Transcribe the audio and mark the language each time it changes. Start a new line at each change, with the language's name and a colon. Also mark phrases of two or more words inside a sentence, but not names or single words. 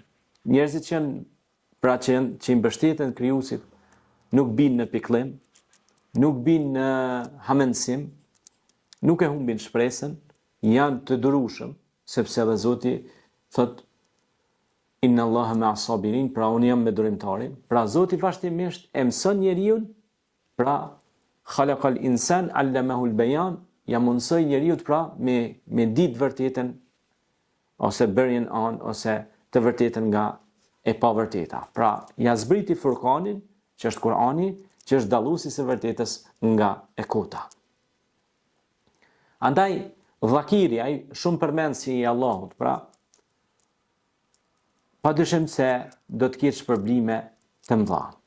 Albanian: Njerëzit që i mbështeten krijuesit nuk binë në pikëllim, nuk binë në hamendësim, nuk e humbin shpresën, janë të durueshëm, sepse edhe Zoti thot
Arabic: إن الله مع الصابرين,
Albanian: pra unë jam me durimtarin. Pra Zoti vazhdimisht e mëson njeriu, pra
Arabic: خلق الإنسان علمه البيان,
Albanian: ja mundsoi njeriu pra me ditë vërtetën ose bërjen ose të vërtetën nga e pavërteta. Pra, ja zbriti Furqanin, që është Kur'ani, që është dalluesi i vërtetës nga e kota. Andaj dhakiri, ai shumë përmendsi i Allahut, pra padyshim se do të ketë shpërblime të mëdha.